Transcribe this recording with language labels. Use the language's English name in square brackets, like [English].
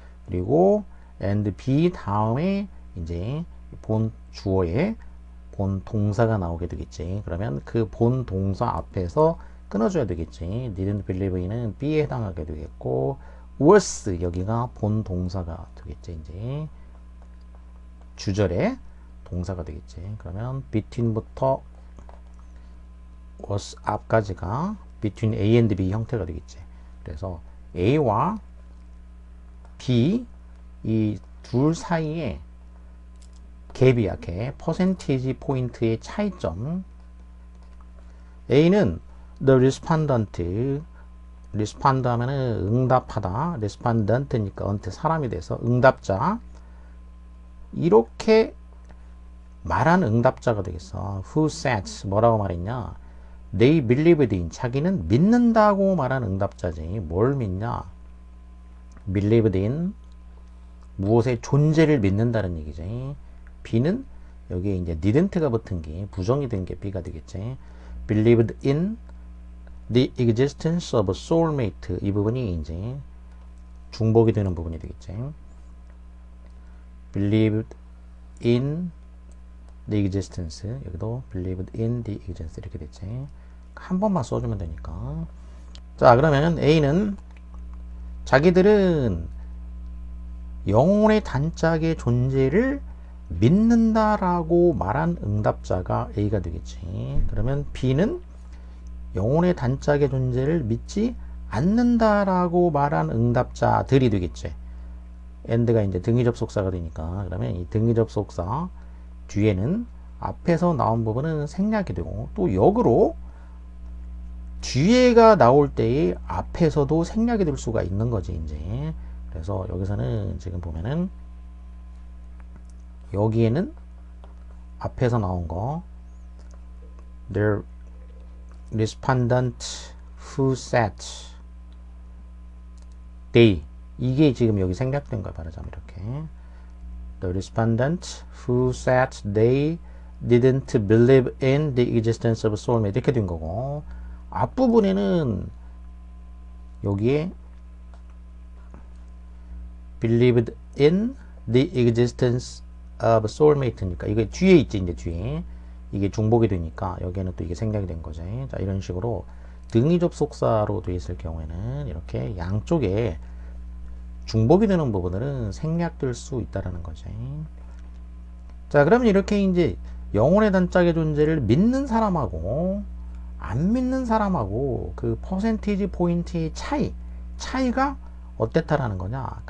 [Korean] 그리고 [English] and B [Korean] 다음에 이제 본 주어에 본 동사가 나오게 되겠지. 그러면 그 본 동사 앞에서 끊어줘야 되겠지. [English] didn't believe in [Korean] 은 B에 해당하게 되겠고, was 여기가 본 동사가 되겠지. 이제 주절에 동사가 되겠지. 그러면 between부터 was 앞까지가 [English] between A and B [Korean] 형태가 되겠지. 그래서 A와 B 이 둘 사이에 갭이야. 갭. 퍼센티지 포인트의 차이점. A는 [English] the respondent, [Korean] respond 하면은 응답하다. respondent니까 언태 사람이 돼서 응답자. 이렇게 말한 응답자가 되겠어. [English] Who said, [Korean] 뭐라고 말했냐. [English] They believed in, [Korean] 자기는 믿는다고 말한 응답자지. 뭘 믿냐. [English] believed in, [Korean] 무엇의 존재를 믿는다는 얘기지. B는 여기에 이제 didn't가 붙은 게 부정이 된 게 B가 되겠지. [English] believed in the existence of a soulmate, [Korean] 이 부분이 이제 중복이 되는 부분이 되겠지. [English] believed in the existence, [Korean] 여기도 [English] believed in the existence [Korean] 이렇게 됐지. 한 번만 써주면 되니까. 자 그러면 A는 자기들은 영혼의 단짝의 존재를 믿는다라고 말한 응답자가 A가 되겠지. 그러면 B는 영혼의 단짝의 존재를 믿지 않는다라고 말한 응답자들이 되겠지. and가 이제 등위 접속사가 되니까. 그러면 이 등위 접속사 뒤에는 앞에서 나온 부분은 생략이 되고 또 역으로 뒤에가 나올 때에 앞에서도 생략이 될 수가 있는 거지 이제. 그래서 여기서는 지금 보면은 여기에는 앞에서 나온 거 [English] The respondent who said they, [Korean] 이게 지금 여기 생략된 거야. 말하자면 이렇게 [English] The respondent who said they didn't believe in the existence of soulmate, [Korean] 이렇게 된 거고, 앞부분에는 여기에 [English] believed in the existence of soulmate니까 [Korean] 이게 뒤에 있지. 이제 뒤에 이게 중복이 되니까 여기에는 또 이게 생략이 된 거지. 자, 이런 식으로 등위 접속사로 되어 있을 경우에는 이렇게 양쪽에 중복이 되는 부분들은 생략될 수 있다라는 거지. 자, 그러면 이렇게 이제 영혼의 단짝의 존재를 믿는 사람하고 안 믿는 사람하고 그 퍼센티지 포인트의 차이가 어땠다라는 거냐?